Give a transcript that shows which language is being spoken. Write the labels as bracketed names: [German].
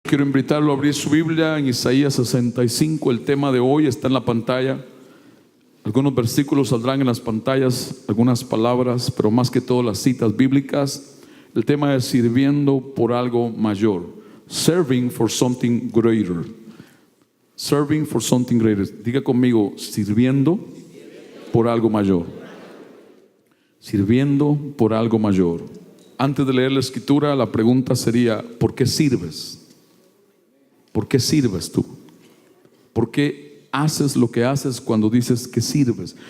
[Spanish] Quiero invitarlo a abrir su Biblia en Isaías 65. El tema de hoy está en la pantalla. Algunos versículos saldrán en las pantallas, algunas palabras, pero más que todo las citas bíblicas. El tema es sirviendo por algo mayor. [English] Serving for something greater. Serving for something greater. [Spanish] Diga conmigo, sirviendo por algo mayor. Sirviendo por algo mayor. Antes de leer la escritura, la pregunta sería: ¿por qué sirves? ¿Por qué sirves tú? ¿Por qué haces lo que haces cuando dices que sirves?